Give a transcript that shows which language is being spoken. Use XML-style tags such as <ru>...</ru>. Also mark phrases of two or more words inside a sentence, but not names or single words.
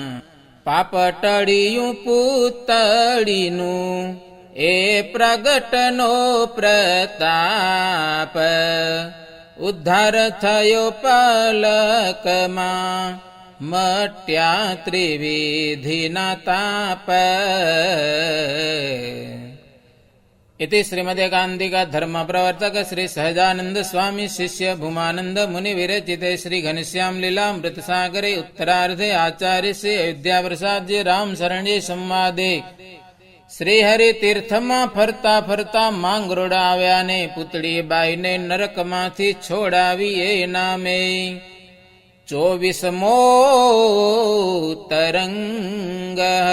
<gu>પાપ ટળિયું પૂતળીનું એ પ્રગટનો પ્રતાપ. ઉદ્ધાર થયો પલકમાં મટ્યા ત્રિવિધિના તાપ.</gu> <sa>इति श्रीमदेकान्तिका धर्म प्रवर्तक श्री सहजानंद स्वामी शिष्य भूमानंद मुनि विरचिते श्री घनश्याम लीलामृत सागरे उत्तरार्धे आचार्य श्री अयोध्या प्रसाद जी राम शरण जी संवादे</sa> <gu>શ્રી હરિ તીર્થમાં ફરતા ફરતા માંગરોળ આવ્યા ને પૂતળી બાઈને નરકમાંથી છોડાવી એ નામે 24મો તરંગ.</gu>